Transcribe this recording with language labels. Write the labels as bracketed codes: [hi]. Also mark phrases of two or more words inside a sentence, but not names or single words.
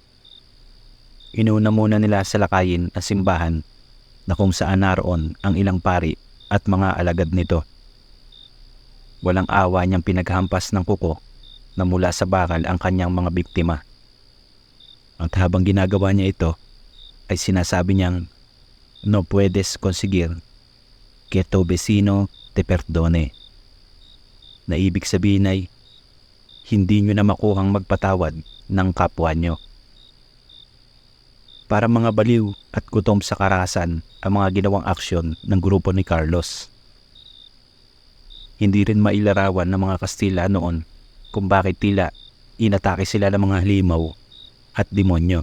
[tl] Inuna muna nila salakayin ang simbahan na kung saan naroon ang ilang pari at mga alagad nito. Walang awa niyang pinaghampas ng kuko na mula sa bakal ang kanyang mga biktima. At habang ginagawa niya ito, ay sinasabi niyang, [es] "No puedes conseguir que tu vecino te perdone." [tl] Na ibig sabihin ay, hindi niyo na makuhang magpatawad ng kapwa niyo. Para mga baliw at gutom sa karahasan ang mga ginawang aksyon ng grupo ni Carlos. Hindi rin mailarawan ng mga Kastila noon kung bakit tila inatake sila ng mga halimaw at demonyo.